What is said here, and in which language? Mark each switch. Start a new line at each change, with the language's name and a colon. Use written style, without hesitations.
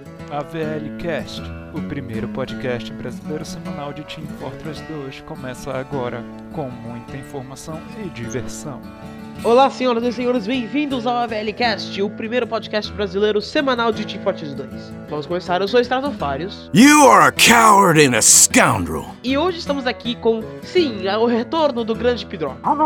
Portuguese: AVL Cast, o primeiro podcast brasileiro semanal de Team Fortress 2, começa agora com muita informação e diversão. Olá, senhoras e senhores, bem-vindos ao AVL Cast, o primeiro podcast brasileiro semanal de Team Fortress 2. Vamos começar, eu sou Stratofarius.
English: You are a coward and a scoundrel.
Portuguese: E hoje estamos aqui com, sim, o retorno do grande Pidron.